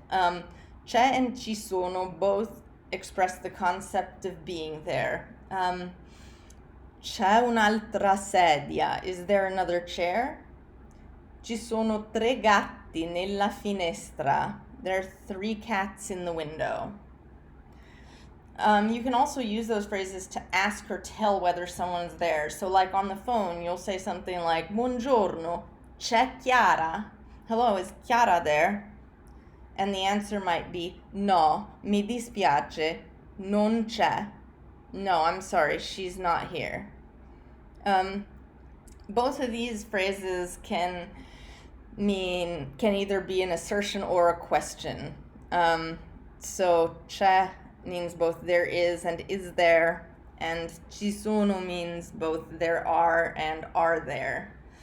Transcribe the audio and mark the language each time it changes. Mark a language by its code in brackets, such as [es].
[en] C'è and ci sono both express the concept of being there. [it] C'è un'altra sedia. [en] Is there another chair? [it] Ci sono 3 gatti nella finestra. [en] There are 3 cats in the window. You can also use those phrases to ask or tell whether someone's there. So like on the phone, you'll say something like, [it] Buongiorno, c'è Chiara? [en] Hello, is Chiara there? And the answer might be, no, [it] mi dispiace, non c'è. [en] No, I'm sorry, she's not here. Both of these phrases can either be an assertion or a question. So c'è means both there is and is there, and ci sono means both there are and are there.